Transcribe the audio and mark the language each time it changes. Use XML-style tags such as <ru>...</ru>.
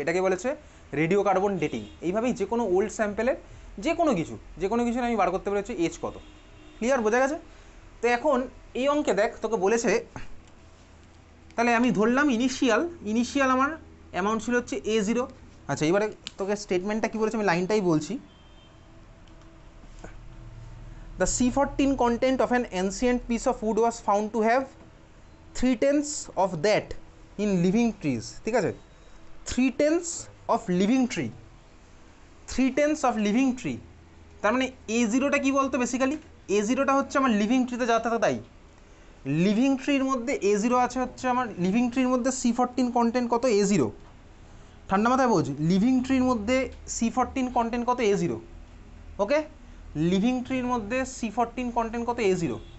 <bn>এটাকে বলেছে radio carbon dating. এইভাবেই যে কোনো ওল্ড স্যাম্পেলের যে কোনো কিছু আমি বার করতে পারি হচ্ছে এজ কত। ক্লিয়ার? বোঝা গেছে? তো এখন এই অঙ্কে দেখ তোকে বলেছে, তাহলে আমি ধরলাম ইনিশিয়াল আমার অ্যামাউন্ট ছিল হচ্ছে A0। আচ্ছা, এবারে তোকে স্টেটমেন্টটা কী বলেছে আমি লাইনটাই বলছি।</bn> <en>The C14 content of an ancient piece of wood was found to have 3/10 of that in living trees।</en> <bn>ঠিক আছে,</bn> <en>3/10 of living tree, 3/10 of living tree।</en> <bn>তার মানে A0টা কী বলতো বেসিক্যালি, A0টা হচ্ছে আমার লিভিং ট্রিতে যা থাকে তাই। লিভিং ট্রির মধ্যে A0 আছে হচ্ছে আমার, লিভিং ট্রির মধ্যে C14 কন্টেন্ট কত, A0। ঠান্ডা মাথায় বোঝ, লিভিং ট্রির মধ্যে C14 কন্টেন্ট কত, A0। ওকে, লিভিং ট্রির মধ্যে C14 কন্টেন্ট কত, A0।</bn>